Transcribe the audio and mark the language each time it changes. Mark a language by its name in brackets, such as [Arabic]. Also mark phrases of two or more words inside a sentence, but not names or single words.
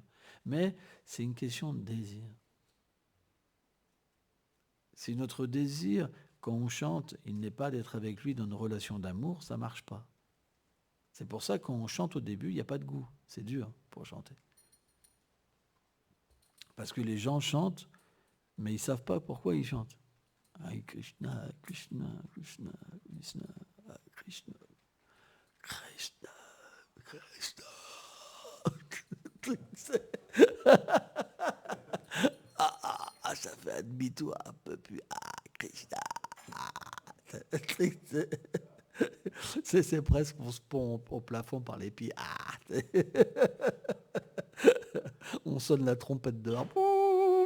[French] Mais c'est une question de désir. Si notre désir, quand on chante, il n'est pas d'être avec lui dans une relation d'amour, ça ne marche pas. C'est pour ça que quand on chante au début, il n'y a pas de goût. C'est dur pour chanter. Parce que les gens chantent, mais ils ne savent pas pourquoi ils chantent. [Sanskrit] हरे कृष्ण, कृष्ण, कृष्ण, कृष्ण, हरे कृष्ण, कृष्ण, कृष्ण. [French] Ça fait un demi-tour un peu plus. Krishna. C'est presque on se pond au plafond par les pieds. On sonne la trompette de l'or.